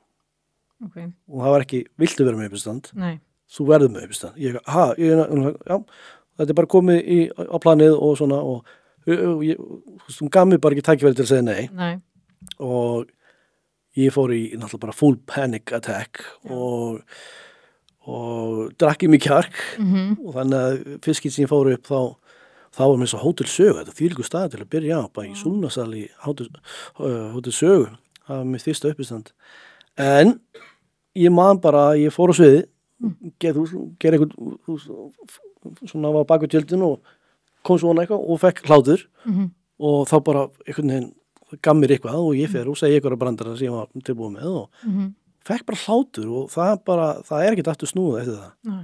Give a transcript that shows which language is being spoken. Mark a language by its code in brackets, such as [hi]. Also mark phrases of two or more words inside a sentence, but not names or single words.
[is] og það var ekki, viltu vera með uppistand þú verður með uppistand já, þetta er bara komið á planið og svona og hún gaf mér bara ekki tækifæri til að segja nei og ég fór í náttúrulega bara [en] full panic attack [is] og drakk í mig kjark og þannig að fyrst sem ég fór upp þá var mér svo Hótel Sögu, þetta þvílíkur stað til að byrja á, bara í Súlnasal í Hótel Sögu, það var mér fyrsta uppistand. En ég man bara, ég fór á sviði, gerði eitthvað, svona var bak við tjöldin og kom svona eitthvað og fekk hlátur og þá bara einhvern veginn gaf mér eitthvað og ég fer og segi eitthvað brandara sem ég var tilbúið með og fekk bara hlátur og það er ekkert aftur snúið eftir það.